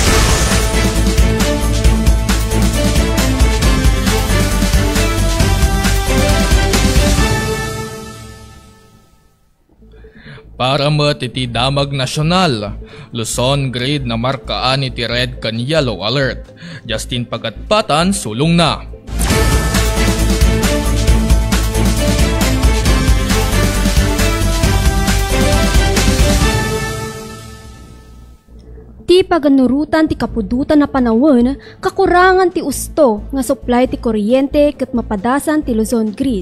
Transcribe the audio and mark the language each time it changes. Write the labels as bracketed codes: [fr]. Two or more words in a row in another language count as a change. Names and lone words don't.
[ilo] Para met iti damag nasyonal, Luzon grade na markaan iti red kan [en] yellow alert. [ilo] Justin Pagatpatan, sulong na. Ti paganurutan ti kapudutan na panawon, kakurangan ti usto nga supply ti kuryente ket mapadasan ti Luzon Grid.